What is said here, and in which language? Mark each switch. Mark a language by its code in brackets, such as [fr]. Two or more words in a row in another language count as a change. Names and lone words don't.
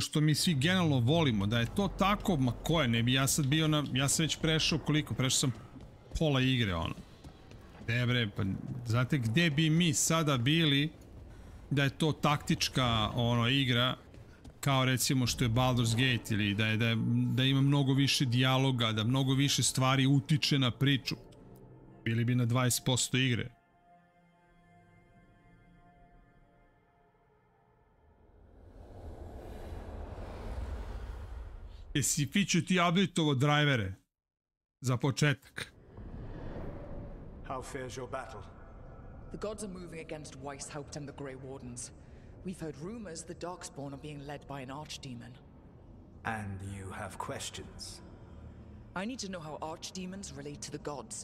[sr] što mi svi generalno volimo, da je to tako, ma koje, ne bi ja sad bio ja sam već prešao koliko, prešao sam pola igre, bre, pa znate gde bi mi sada bili da je to taktička igra, kao recimo što je Baldur's Gate, ili da ima mnogo više dijaloga, da mnogo više stvari utiče na priču. Bili bi na 20% igre. Jesi Fiću ti update-ovo drajvere? Za početak. [en] How fares your battle? The gods are moving against Weishaupt and the Grey Wardens. We've heard rumors the Darkspawn are being led by an archdemon. And you have questions? I need to know how archdemons relate to the gods.